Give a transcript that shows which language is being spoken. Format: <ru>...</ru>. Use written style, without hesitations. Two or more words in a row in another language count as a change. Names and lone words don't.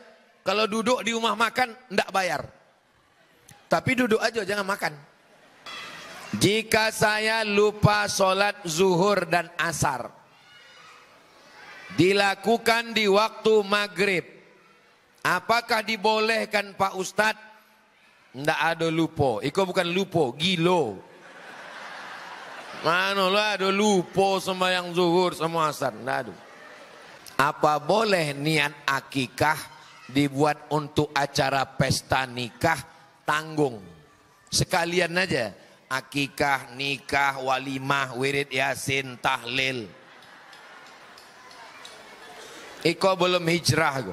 <id>Kalau duduk di rumah makan enggak bayar. Tapi duduk aja jangan makan. Jika saya lupa sholat zuhur dan asar, dilakukan di waktu maghrib, apakah dibolehkan Pak Ustadz? Nggak ada</id> <min>lupo, iko bukan lupo, gilo.</min> <id>Mana lah ada lupo sembahyang zuhur sama asar, nggak ada. Apa boleh niat akikah dibuat untuk acara pesta nikah tanggung? Sekalian aja, akikah, nikah, walimah, wirid yasin, tahlil. Iko belum hijrah.</id>